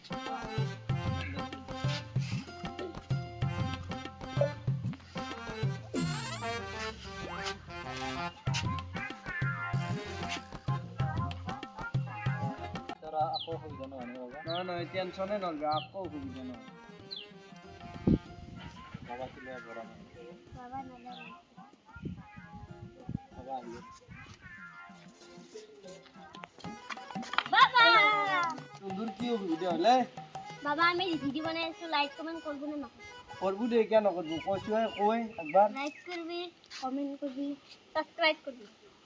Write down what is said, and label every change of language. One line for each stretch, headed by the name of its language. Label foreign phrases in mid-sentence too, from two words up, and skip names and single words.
Assamese: তারা আকৌ সুবিধা নহয় নে বাবা? নহয় নহয় টেনশ্যনে নল'বি আকৌ অসুবিধা নহয় বাবা কিবা বৰা নাই বাবা নালাগে বাবা আহিলে বাবা
Bangla: তোর কি অসুবিধা হলে বাবা আমি ভিডিও বানাই আছো লাইক কমেন্ট করবো না করবো দে কেন করবো কইছো কই একবার লাইক করবি কমেন্ট করবি সাবস্ক্রাইব করবি